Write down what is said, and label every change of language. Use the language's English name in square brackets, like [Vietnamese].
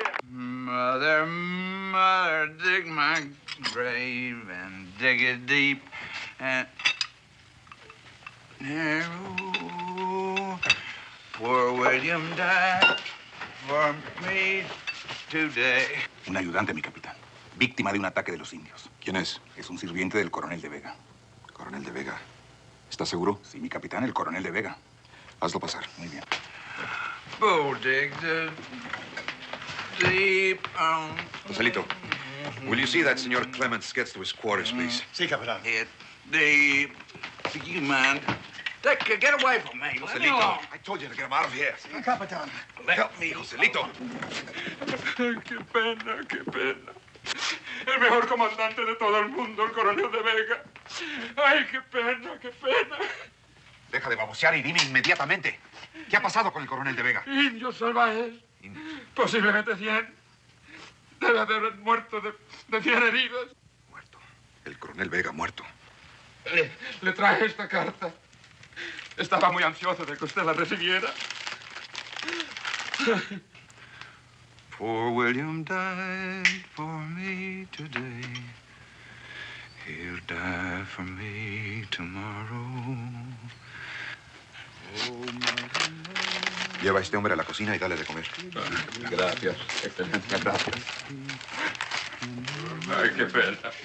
[English] Mother, mother, dig my grave and dig it deep and narrow. Poor William died for me today. [Spanish] Un ayudante, mi capitán. Víctima de un ataque de los indios. ¿Quién es? Es un sirviente del coronel de Vega. Coronel de Vega. ¿Estás seguro? Sí, mi capitán, el coronel de Vega. Hazlo pasar. Muy bien. [English] Oh, dig the deep. Joselito, will you see that Senor Clements gets to his quarters, please? [Spanish] Sí, capitán. [English] Hit deep. You mind? Get away from me. Let me alone. I told you to get him out of here. [Spanish] Sí, capitán. [English] Help me, Joselito. [Spanish] Qué pena, qué pena. El mejor comandante de todo el mundo, el coronel de Vega. Ay, qué pena, qué pena. Deja de babosear y dime inmediatamente. ¿Qué ha pasado con el coronel de Vega? Indios salvajes. Posiblemente 100. Debe haber muerto de 100 heridos. Muerto. El coronel Vega muerto. Le traje esta carta. Estaba muy ansioso de que usted la recibiera. [English] Poor William died for me today. He'll die for me tomorrow. [Spanish] Lleva a este hombre a la cocina y dale de comer. Gracias. Excelente. Gracias. Ay, qué pena.